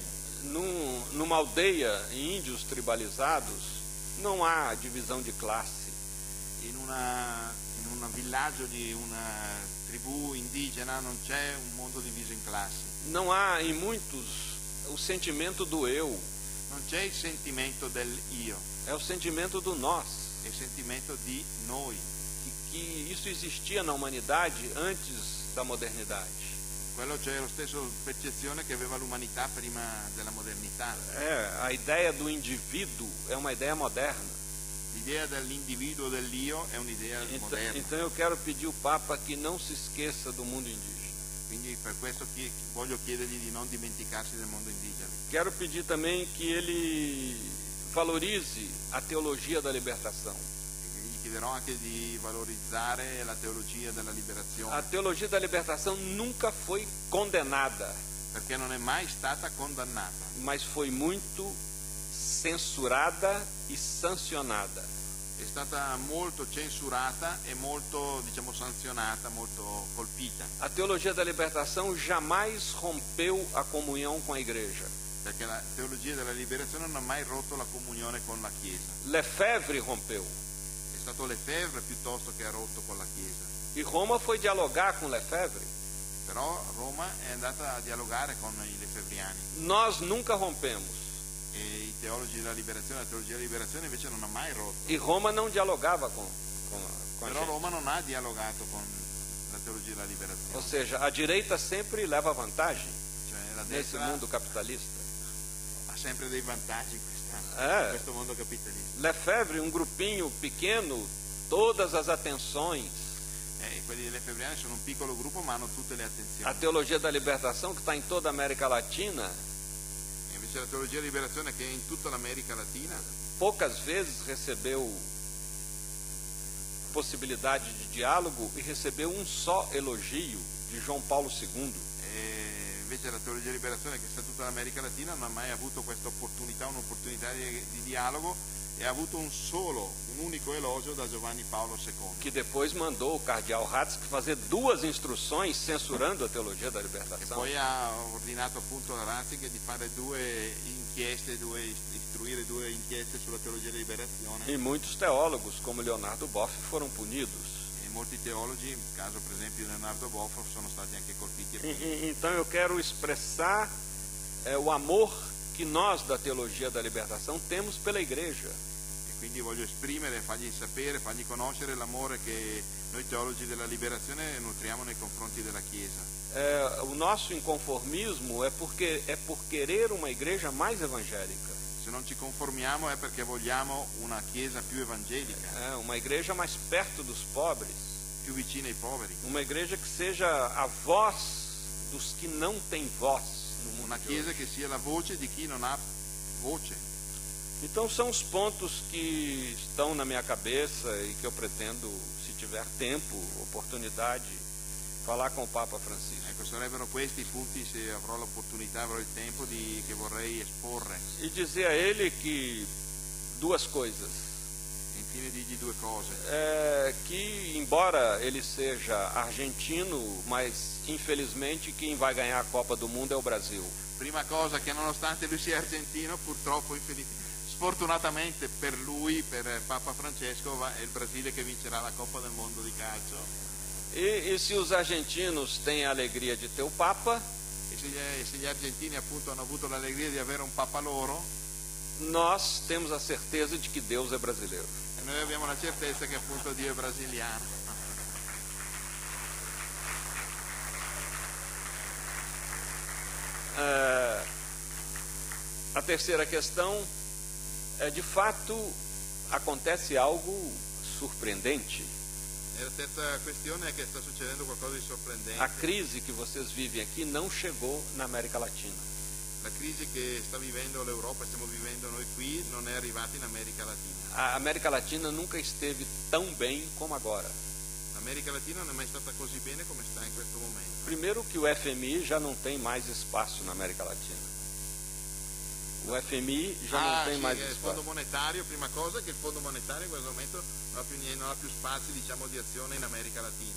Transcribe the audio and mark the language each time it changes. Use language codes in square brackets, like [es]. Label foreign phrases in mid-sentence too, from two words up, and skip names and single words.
[pt] Numa aldeia, em índios tribalizados, não há divisão de classe. [it] In un villaggio di una tribù indigena non c'è un mondo diviso in classi. [pt] Não há em muitos o sentimento do eu, [it] Non c'è il sentimento del io, [pt] é o sentimento do nós. [it] è il sentimento di noi. [pt] Que isso existia na humanidade antes da modernidade. [it] Quello c'è lo stesso percezione che aveva l'umanità prima della modernità. [pt] A ideia do indivíduo é uma ideia moderna. [it] L'idea dell'individuo, dell'io, è un'idea moderna. [pt] Então eu quero pedir ao Papa que não se esqueça do mundo indígena. [it] Quindi per questo voglio chiedergli di non dimenticarsi del mondo indigeno. [pt] Quero pedir também que ele valorize a teologia da libertação. [it] Gli chiederò anche di valorizzare la teologia della liberazione. [pt] A teologia da libertação nunca foi condenada, [it] Perché non è mai stata condannata, [pt] mas foi muito censurada e sancionada. [it] è stata molto censurata e molto, sanzionata, molto colpita, [pt] A teologia da libertação jamais rompeu a comunhão com a igreja. [it] perché la teologia della liberazione non ha mai rotto la comunione con la Chiesa. [pt] Lefebvre rompeu, [it] È stato Lefebvre piuttosto che ha rotto con la Chiesa. [pt] e Roma foi dialogar com Lefebvre. [it] Però Roma è andata a dialogare con i lefebvriani [pt] Nós nunca rompemos, [it] e i teologi della liberazione, la teologia della liberazione invece non ha mai rotto. [pt] e Roma não dialogava com a [it] Però [pt] gente. [it] Roma non ha dialogato con la teologia della [pt] Ou [it] liberazione. [pt] seja, a direita sempre leva vantagem [it] Cioè la [pt] nesse [it] destra [pt] mundo capitalista. [it] ha sempre dei vantaggi in questo mondo capitalista. [pt] Lefebvre, um grupinho pequeno, todas as atenções. [it] Quelli dei lefebvriani sono un piccolo gruppo ma hanno tutte le attenzioni. [pt] A teologia da libertação, que está em toda a América Latina, [it] E invece la teologia della liberazione, che è in tutta l'America Latina, [pt] poucas vezes recebeu possibilidade de diálogo e recebeu um só elogio de João Paulo II. [it] e invece la teologia della liberazione, che sta in tutta l'America Latina, non ha mai avuto questa opportunità, un'opportunità di dialogo, e ha avuto un unico elogio da Giovanni Paolo II, [pt] Que depois mandou o cardeal Ratzinger fazer 2 instruções censurando a teologia da [it] che [pt] libertação. [it] poi ha ordinato appunto a Ratzinger di fare istruire due inchieste sulla teologia della liberazione. [pt] E muitos teólogos, como Leonardo Boff, foram punidos. [it] E molti teologi, nel caso per esempio di Leonardo Boff, sono stati anche colpiti e puniti. [pt] Então eu quero expressar o amor que nós da teologia da libertação temos pela igreja. [it] E quindi voglio esprimere, fargli sapere, fargli conoscere l'amore che noi teologi della liberazione nutriamo nei confronti della Chiesa. [pt] O nosso inconformismo é por querer uma igreja mais evangélica, [it] Se non ci conformiamo è perché vogliamo una Chiesa più evangelica, [pt] uma igreja mais perto dos pobres, [it] più vicina ai poveri, [pt] uma igreja que seja a voz dos que não têm voz no mundo [it] una [pt] de [it] Chiesa [pt] hoje. [it] che sia la voce di chi non ha voce. [pt] Então são os pontos que estão na minha cabeça e que eu pretendo, se tiver tempo, oportunidade, falar com o Papa Francisco. [it] Ecco, sarebbero questi i punti, se avrò l'opportunità, avrò il tempo, che vorrei esporre. [pt] E dizer a ele que 2 coisas. [it] E infine dirgli 2 cose. [pt] Que embora ele seja argentino, mas infelizmente quem vai ganhar a Copa do Mundo é o Brasil. [it] Prima cosa, che nonostante lui sia argentino, purtroppo, sfortunatamente per lui, per Papa Francesco, è il Brasile che vincerà la Coppa del Mondo di calcio. [pt] E se os argentinos têm a alegria de ter o Papa, [it] E se gli argentini appunto hanno avuto l'allegria di avere un Papa loro, [pt] nós temos a certeza de que Deus é brasileiro. [it] e noi abbiamo la certezza che appunto Dio è brasiliano. [pt] A terceira questão é, de fato, acontece algo surpreendente. [it] E la terza questione è che sta succedendo qualcosa di sorprendente. [pt] A crise que vocês vivem aqui não chegou na América Latina. [it] La crisi che sta vivendo l'Europa, stiamo vivendo noi qui, non è arrivata in America Latina. [pt] A América Latina nunca esteve tão bem como agora. [it] L'America Latina non è mai stata così bene come sta in questo momento. [pt] primeiro que o FMI já não tem mais espaço na América Latina. O FMI já não tem mais [it] il [pt] espaço. [it] Fondo Monetario, prima cosa, che il Fondo Monetario in questo momento non ha più spazi, diciamo, di azione in America Latina.